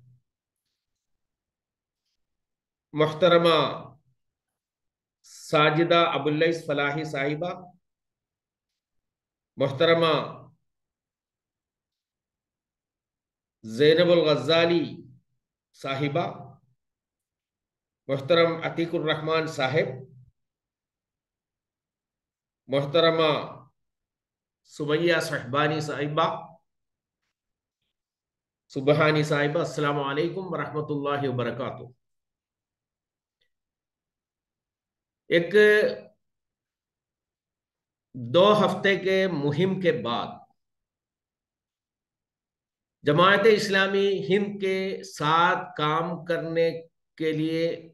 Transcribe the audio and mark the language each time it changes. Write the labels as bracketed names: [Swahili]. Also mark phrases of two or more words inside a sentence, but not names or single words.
[Hindi] मोहतरमा साजिदा अबुल्लैस फलाही साहिबा, मोहतरमा ज़ैनबुल गज़्ज़ाली साहिबा, मोहतरम अतीकुर रहमान साहिब, मोहतरमा सुमैया सुहबानी साहिबा, सुबहानी साहिबा, [Arabic] السلام عليكم ورحمة الله وبركاته. [Hindi] एक 2 हफ्ते के मुहिम के बाद जमात इस्लामी हिंद के साथ काम करने के लिए